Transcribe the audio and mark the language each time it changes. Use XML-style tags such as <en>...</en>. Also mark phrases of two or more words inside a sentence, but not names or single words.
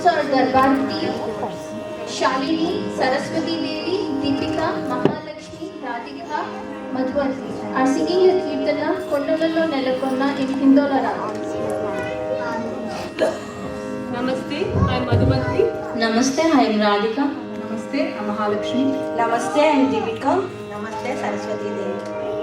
<en>दरबार टीम शालिनी, सरस्वती देवी, दीपिका, महालक्ष्मी, राधिका, मधुवती are singing a kirtana Kondalallo Nelakonna in Hindola Ragam. Namaste, I am Madhumati. Namaste, I am Radhika. Namaste, I am Mahalakshmi. Namaste, I am Deepika. Namaste, Saraswati Devi.</en>